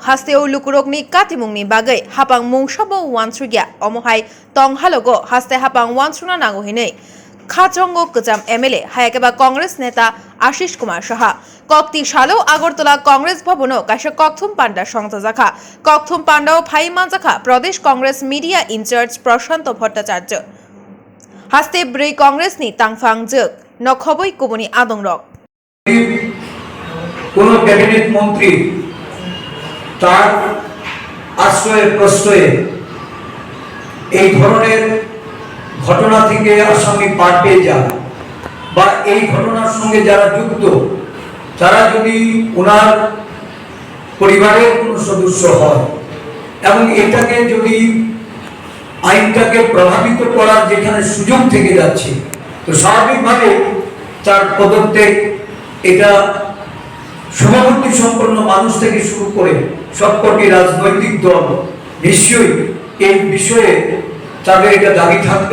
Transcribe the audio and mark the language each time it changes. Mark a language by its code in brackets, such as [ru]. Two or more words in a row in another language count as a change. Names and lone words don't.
[trp] Hasteo Lukurogni Katimungni Bagai Hapang Mungshabo Wansriga Omohai Tong Halogo Haste Hapang Wansruna Nagohine Khatrongo Kutam MLA Hayakeba Congress Neta Ashish Kumar Shaha Kokti Shalo Agortola Congress Bhabono Kasha Kokthum Panda Shongtazakha Kokthum Panda Phai Manzakha Pradesh Congress Media Incharge Prashanto Bhattacharya Haste Brei Congress ni Tangfang Juk Nokhoboi Kubuni Adongrok [bn] কোন ক্যাবিনেট মন্ত্রী তার আশ্রয়ে প্রশ্রয়ে এই ধরনের ঘটনা থেকে আসামি পার পেয়ে যায় বা এই ঘটনার সঙ্গে যারা যুক্ত তারা যদি ওনার পরিবারের কোনো সদস্য হয় এবং এটাকে যদি আইনটাকে প্রভাবিত করার যেখানে সুযোগ থেকে যাচ্ছে তো স্বাভাবিকভাবে তার পদত্যাগ এটা সমাবর্তী সম্পন্ন মানুষ থেকে শুরু করে সবকটি রাজনৈতিক দল নিশ্চয়ই এই বিষয়ে তাদের এটা দাবি থাকবে।